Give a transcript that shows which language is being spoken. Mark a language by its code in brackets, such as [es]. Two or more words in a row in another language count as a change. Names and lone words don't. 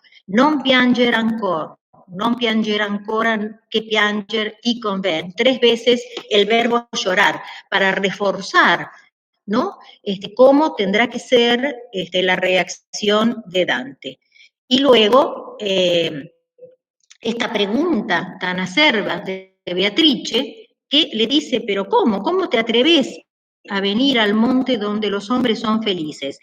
[it] Non pianger ancora, non pianger ancora, che pianger ti conven. [es] 3 veces el verbo llorar, para reforzar, ¿no?, cómo tendrá que ser la reacción de Dante. Y luego, esta pregunta tan acerba de Beatrice, que le dice: pero ¿cómo te atreves a venir al monte donde los hombres son felices?